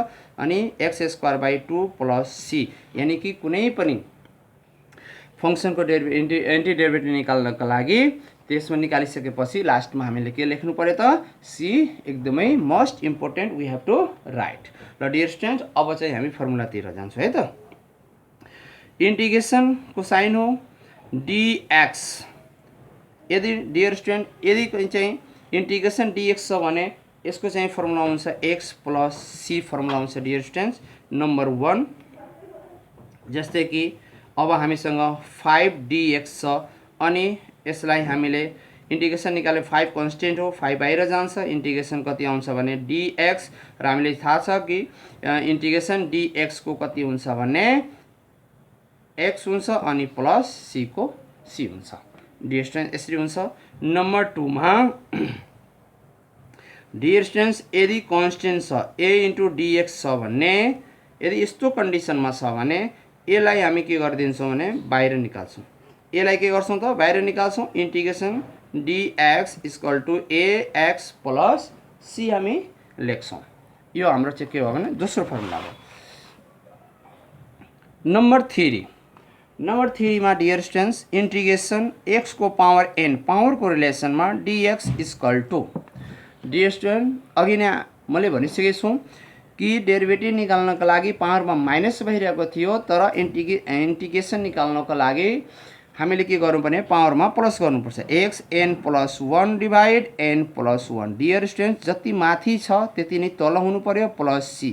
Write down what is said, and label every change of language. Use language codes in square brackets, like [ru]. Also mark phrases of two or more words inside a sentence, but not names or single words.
[ne] अनि [en] x square by 2 plus c, [ne] यानी कि कुनै पनि फंक्सनको [en] anti derivative [ne] निकाल्नका लागि त्यसमा निकालिसकेपछि लास्टमा हामीले के लेख्नु पर्यो त c एकदमै [en] most important we have to write. [ne] र [en] dear students, [ne] अब चाहिँ हामी फर्मुलातिर जान्छौँ है त। इंटीग्रेशन को साइन हो dx। यदि [en] dear student [ne] यदि चाहिँ [en] integration dx [ne] छ भने यसको चाहिँ फर्मुला हुन्छ [en] x plus c [ne] फर्मुला हुन्छ [en] dear students number 1. [ne] जस्तै कि अब हामीसँग 5dx छ अनि यसलाई हामीले इंटीग्रेशन निकाले 5 कन्स्टेन्ट हो 5 बाहिर जान्छ इंटीग्रेशन कति आउँछ भने dx र हामीले थाहा छ कि [en] integration dx [ne] को कति हुन्छ भने x हुन्छ अनि [en] plus c [ne] को c हुन्छ [en] dear students [ne] यसरी हुन्छ। नम्बर 2 मा [en] dear students [ne] यदि कन्स्टेन्ट छ a * dx छ भने यदि यस्तो कन्डिसनमा छ भने यसलाई हामी के गरिदिन्छौँ भने बाहिर निकाल्छौँ। यसलाई के गर्छौँ त बाहिर निकाल्छौँ [en] integration dx = ax plus c [ne] हामी लेख्छौँ। यो हाम्रो चाहिँ के हो भने दोस्रो फर्मुला हो। नम्बर 3 मा [en] dear students [ne] इंटीग्रेशन x को पावर n पावर को रिलेसन में dx = [en] dear student [ne] अघि नै मैले भनिसकेको छु कि डेरिभेटिभ निकाल्नको लागि पावरमा माइनस भइरहेको थियो तर इंटीग्रेशन निकाल्नको लागि हामीले के गर्नुपर्ने पावरमा प्लस गर्नुपर्छ [en] x n + 1 divide n + 1. dear student [ne] जति माथि छ त्यति नै तल हुनु पर्यो [en] plus c.